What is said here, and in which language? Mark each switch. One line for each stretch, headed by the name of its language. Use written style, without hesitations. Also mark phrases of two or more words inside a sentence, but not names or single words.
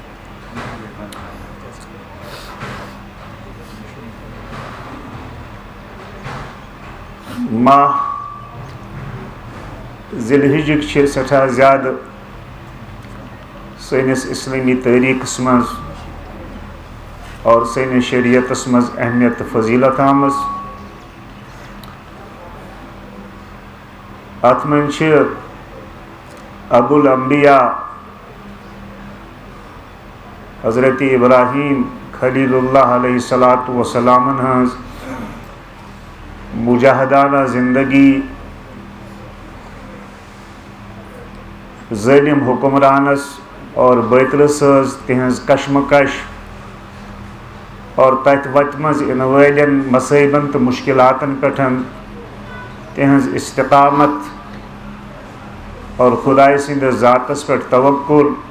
Kashmiri: ماہ ذی الحجہ چھِ سٮ۪ٹھاہ زیادٕ سٲنِس اسلامی تٲریٖخس منٛز اور سٲنِس شریعتس منٛز اہمیت تہٕ فضیلت آمٕژ. اتھ منٛز چھِ ابو الانبیاء حضرت ابراہیم خلیل اللہ علیہ الصلاۃ وسلامن ہٕنٛز مجاہدانہ زندگی ظٲلِم حُکمرانس اور بٲطلہٕ سٕنٛز تِہنٛز کشمکش اور تتھ وتہِ منٛز یِنہٕ وٲلٮ۪ن مصٲیبن تہٕ مُشکِلاتن پٮ۪ٹھ تِہنٛز استقامت اور خۄداے سٕنٛدِس ذاتس پٮ۪ٹھ توکُل